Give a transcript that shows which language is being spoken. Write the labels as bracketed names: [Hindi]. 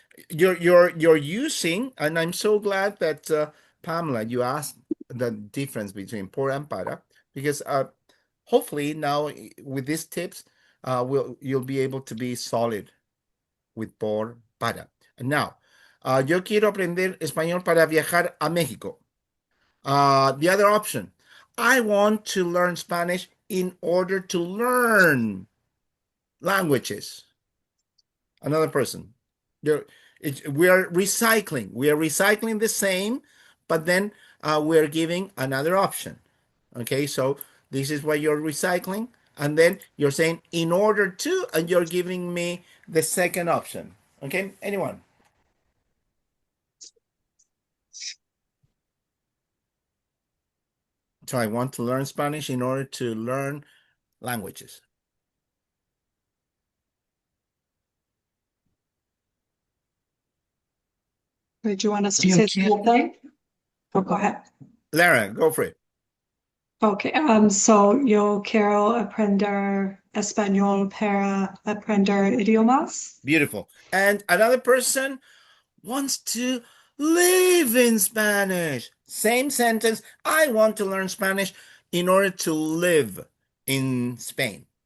[English] You're using, and I'm so glad that Pamela, you asked the difference between por and para, because hopefully now with these tips, you'll be able to be solid with por, para. And now, [Spanish] yo quiero aprender español para viajar a México. [English] The other option, I want to learn Spanish in order to learn languages. Another person. We are recycling. We are recycling the same, but then we're giving another option. Okay, so this is what you're recycling, and then you're saying in order to, and you're giving me the second option. Okay, anyone? So I want to learn Spanish in order to learn languages. Did you want us to say something? Oh, go ahead. Lara, go for it. Okay, so [Spanish] yo quiero aprender español para aprender idiomas. [English] Beautiful. And another person wants to live in Spanish. Same sentence. I want to learn Spanish in order to live in Spain.